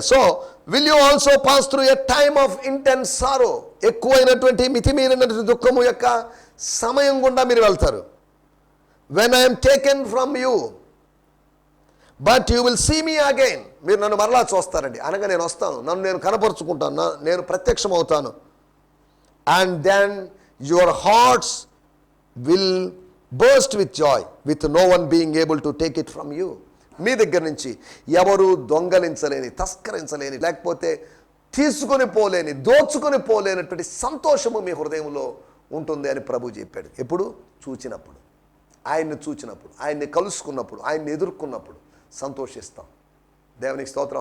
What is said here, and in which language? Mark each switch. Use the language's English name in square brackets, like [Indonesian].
[English] So will you also pass through a time of intense sorrow. [Telugu] ఎక్కువైనటువంటి మితిమీరినటువంటి దుఃఖము యొక్క సమయం గుండా మీరు వెళ్తారు. [English] When I am taken from you, but you will see me again. [Telugu] మీరు నన్ను మరలా చూస్తారండి, అనగా నేను వస్తాను, నన్ను నేను కనపరుచుకుంటాను, నేను ప్రత్యక్షం అవుతాను. [English] And then your hearts will burst with joy, with no one being able to take it from you. [Telugu] మీ దగ్గర నుంచి ఎవరు దొంగలించలేని, తస్కరించలేని, లేకపోతే తీసుకొని పోలేని, దోచుకొని పోలేనటువంటి సంతోషము మీ హృదయంలో ఉంటుంది అని ప్రభు చెప్పాడు. ఎప్పుడు? చూచినప్పుడు, ఆయన్ని చూచినప్పుడు, ఆయన్ని కలుసుకున్నప్పుడు, ఆయన్ని ఎదుర్కొన్నప్పుడు సంతోషిస్తాం. దేవునికి స్తోత్రం.